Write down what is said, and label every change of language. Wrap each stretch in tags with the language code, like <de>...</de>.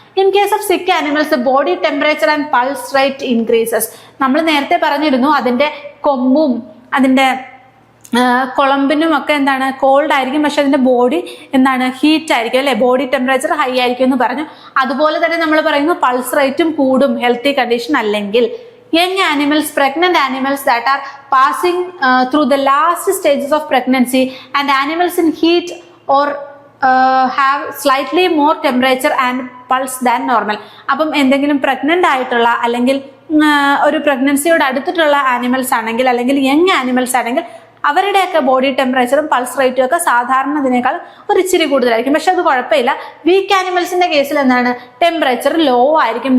<en>In case of sick animals body temperature and pulse rate increases.</en> <ml>നമ്മൾ നേരത്തെ പറഞ്ഞിരുന്നു അതിന്റെ കൊമ്പും അതിന്റെ കുളമ്പിനും ഒക്കെ എന്താണ് കോൾഡ് ആയിരിക്കും, പക്ഷെ അതിന്റെ ബോഡി എന്താണ് ഹീറ്റ് ആയിരിക്കും അല്ലെ, ബോഡി ടെമ്പറേച്ചർ ഹൈ ആയിരിക്കും എന്ന് പറഞ്ഞു. അതുപോലെ തന്നെ നമ്മൾ പറയുന്നു പൾസ് റേറ്റും കൂടും ഹെൽത്തി കണ്ടീഷൻ അല്ലെങ്കിൽ.</ml> <en>Young animals, pregnant animals that are passing through the last stages of pregnancy and animals in heat or have slightly more temperature and pulse than normal.</en> <ml>അപ്പം എന്തെങ്കിലും പ്രഗ്നന്റ് ആയിട്ടുള്ള അല്ലെങ്കിൽ ഒരു പ്രഗ്നൻസിയോട് അടുത്തിട്ടുള്ള ആനിമൽസ് ആണെങ്കിൽ അല്ലെങ്കിൽ യങ് ആനിമൽസ് ആണെങ്കിൽ അവരുടെയൊക്കെ ബോഡി ടെമ്പറേച്ചറും പൾസ് റേറ്റും ഒക്കെ സാധാരണതിനേക്കാൾ ഒരു ഇച്ചിരി കൂടുതലായിരിക്കും. പക്ഷെ അത് കുഴപ്പമില്ല. വീക്ക് ആനിമൽസിന്റെ കേസിൽ എന്താണ്, ടെമ്പറേച്ചർ ലോ ആയിരിക്കും.</ml>